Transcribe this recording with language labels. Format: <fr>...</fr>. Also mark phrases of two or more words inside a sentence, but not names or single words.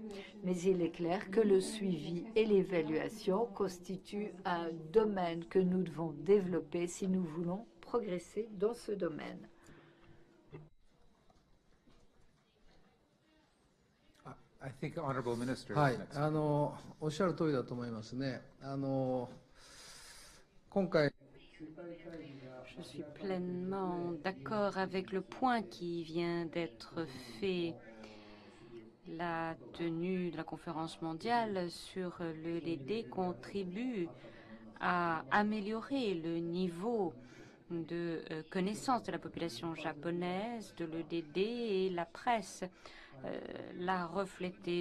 <fr>Mais il est clair que le suivi et l'évaluation constituent un domaine que nous devons développer si nous voulons progresser dans ce domaine.</fr> <en>I think Honorable Minister</en> <ja>は</ja> <en>is</en> <ja>い、</ja> <en>next.</en> <ja>おっしゃる通りだと思いますね。今回</ja> <fr>Je suis pleinement d'accord avec le point qui vient d'être fait. La tenue de la conférence mondiale sur l'EDD contribue à améliorer le niveau de connaissance de la population japonaise, de l'EDD, et la presse l'a reflété.</fr>